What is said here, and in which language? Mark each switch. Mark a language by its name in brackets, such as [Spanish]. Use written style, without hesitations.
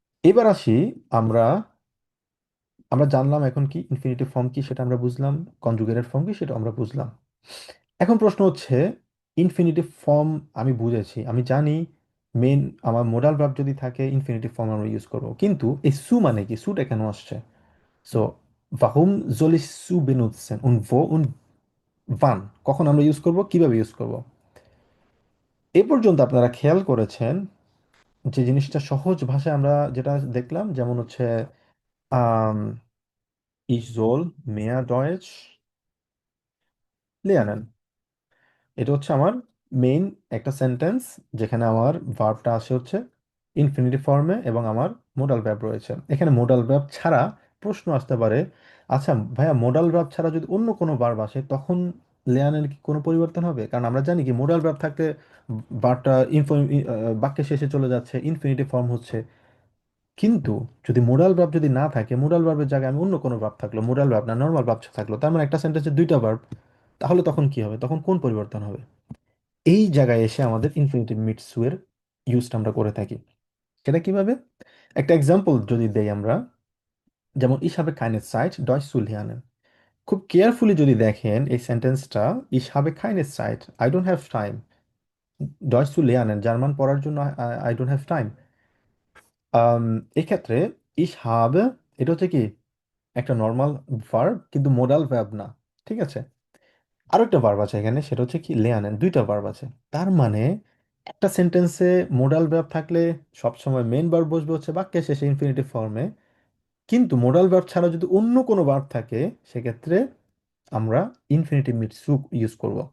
[Bangla] এবার আসি, আমরা আমরা জানলাম এখন কি ইনফিনিটিভ ফর্ম কি সেটা আমরা বুঝলাম, কনজুগেটেড ফর্ম কি সেটা আমরা বুঝলাম। এখন প্রশ্ন হচ্ছে, ইনফিনিটিভ ফর্ম আমি বুঝেছি, আমি জানি মেন আমার মোডাল ভার্ব যদি থাকে ইনফিনিটিভ ফর্ম আমরা ইউজ করব, কিন্তু এই সু মানে কি, সুটা কেন আসছে? So [German] warum soll ich zu benutzen und wo und wann, [Bangla] কখন আমরা ইউজ করব, কিভাবে ইউজ করব? এ পর্যন্ত আপনারা খেয়াল করেছেন যে জিনিসটা সহজ ভাষায় আমরা যেটা দেখলাম, যেমন হচ্ছে আম, [German] ich soll mehr Deutsch lernen, [Bangla] এটা হচ্ছে আমার মেইন একটা সেন্টেন্স, যেখানে আমার ভার্বটা আসে হচ্ছে ইনফিনিটিভ ফর্মে এবং আমার মোডাল ভার্ব রয়েছে। এখানে মোডাল ভার্ব ছাড়া প্রশ্ন আসতে পারে, আচ্ছা ভাইয়া মোডাল ভার্ব ছাড়া যদি অন্য কোনো ভার্ব আসে তখন লেয়ানের কি কোনো পরিবর্তন হবে? কারণ আমরা জানি কি মোডাল ভার্ব থাকলে ভার্বটা বাক্যের শেষে চলে যাচ্ছে, ইনফিনিটিভ ফর্ম হচ্ছে। কিন্তু যদি মোডাল ভার্ব যদি না থাকে, মোডাল ভার্বের জায়গায় আমি অন্য কোনো ভার্ব থাকলো, মোডাল ভার্ব না নর্মাল ভার্ব থাকলো, তার মানে একটা সেন্টেন্সে দুইটা ভার্ব, তাহলে তখন কি হবে, তখন কোন পরিবর্তন হবে? এই জায়গায় এসে আমাদের ইনফিনিটিভ মিটসু এর ইউজটা আমরা করে থাকি। সেটা কিভাবে? একটা এক্সাম্পল যদি দেই আমরা, যেমন [German] ich habe keine Zeit Deutsch zu lernen। [Bangla] খুব কেয়ারফুলি যদি দেখেন এই সেন্টেন্সটা, [German] ich habe keine Zeit, [English] I don't have time [German] Deutsch zu lernen, [Bangla] German পড়ার জন্য [English] I don't have time। [Bangla] এক্ষেত্রে [German] ich habe, [Bangla] এটা হচ্ছে কি একটা নর্মাল ভার্ব কিন্তু মোডাল ভার্ব না, ঠিক আছে? আরো একটা ভার্ব আছে এখানে, সেটা হচ্ছে কি লেয়ানেন, দুইটা ভার্ব আছে। তার মানে একটা সেন্টেন্সে মোডাল ভার্ব থাকলে সবসময় মেইন ভার্ব বসবে হচ্ছে বাক্যের শেষে ইনফিনিটিভ ফর্মে, কিন্তু মোডাল ভার্ব ছাড়া যদি অন্য কোনো ভার্ব থাকে সেক্ষেত্রে আমরা ইনফিনিটিভ মিট সু ইউজ করব।